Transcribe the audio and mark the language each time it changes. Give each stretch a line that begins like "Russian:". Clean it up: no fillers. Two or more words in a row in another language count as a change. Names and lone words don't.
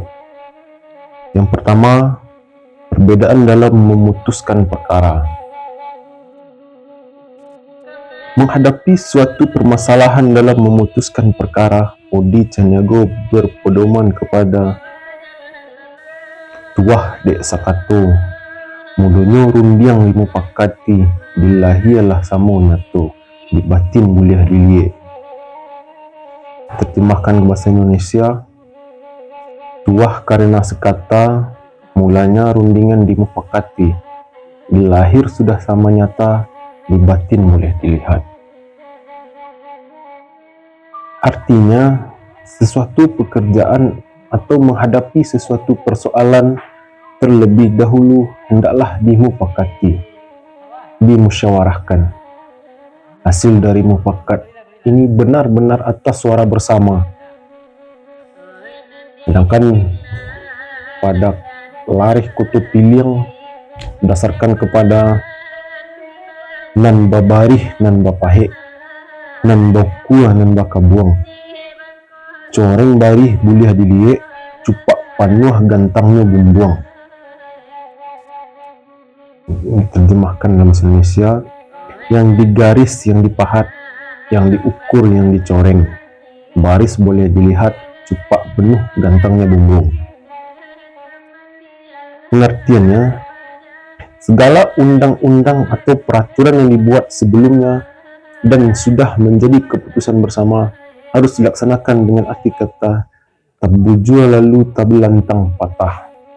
Indonesian: Yang pertama, perbedaan dalam memutuskan perkara. Menghadapi suatu permasalahan dalam memutuskan perkara, Bodi Caniago berpedoman kepada
Minangkabau: tuah dek sakato, mulunyo rundiang limu pakati, dilahialah samo nato, di batin buliah dilie.
Indonesian: Terjemahkan ke bahasa Indonesia, tuah karena sekata, mulanya rundingan dimupakati, di lahir sudah sama nyata, di batin boleh dilihat. Artinya, sesuatu pekerjaan atau menghadapi sesuatu persoalan terlebih dahulu hendaklah dimupakati, dimusyawarahkan. Hasil dari mufakat ini benar-benar atas suara bersama. Sedangkan pada larih Koto Piliang berdasarkan kepada
Minangkabau: nan babarih nan bapahe, nan bakua nan bakabuang, coreng barih buliah dilie, cupak panuah gantangnya bumbuang.
Indonesian: Diterjemahkan dalam bahasa Indonesia, yang digaris, yang dipahat, yang diukur, yang dicoreng. Baris boleh dilihat, cupak penuh gantangnya bumbung. Pengertiannya, segala undang-undang atau peraturan yang dibuat sebelumnya dan sudah menjadi keputusan bersama harus dilaksanakan dengan arti kata
Minangkabau: tabujua lalu tabelantang patah.